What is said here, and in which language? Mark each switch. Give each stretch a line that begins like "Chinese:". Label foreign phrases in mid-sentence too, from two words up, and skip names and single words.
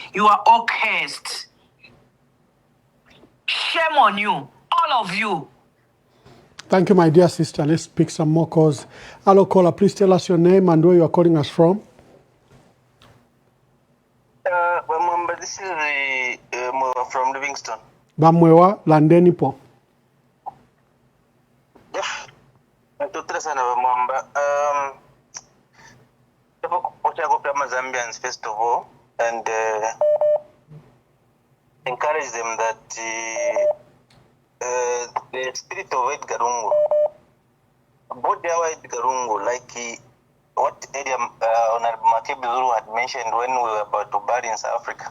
English: You are all cursed. Shame on you, all of you. Thank you, my dear sister. Let's pick some more calls. Hello, caller. Please tell us your name and where you are calling us from. This is from Livingston.
Bemba: Bamwewa, Landeni po.
English: Zambians first of all, and encourage them that the spirit of Edgar Lungu, body of Edgar Lungu, like what Honorable Makebi Zulu had mentioned when we were about to bury in South Africa.